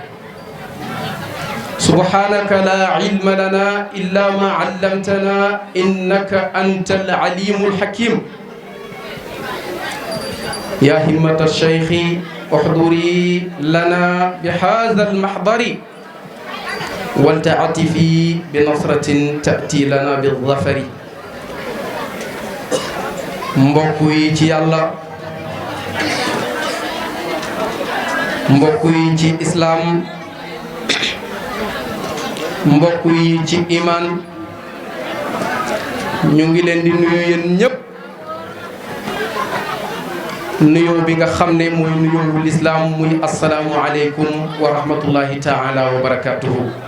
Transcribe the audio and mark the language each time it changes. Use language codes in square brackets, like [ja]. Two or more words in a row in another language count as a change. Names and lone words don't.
[ar] سبحانك لا علم لنا إلا ما علمتنا إنك أنت العليم الحكيم. يا همة الشيخ احضري لنا بهذا المحضر ولتعطفي بنصرة تأتي لنا بالظفر. [wo] mbokk yi ci yàlla, mbokk yi ci islaam, mbokk yi ci iman, ñu ngi leen di nuyu yéen ñépp nuyoo bi nga xam ne mooy nuyoo lislaam muy [ar] السلام عليكم ورحمة الله تعالى وبركاته.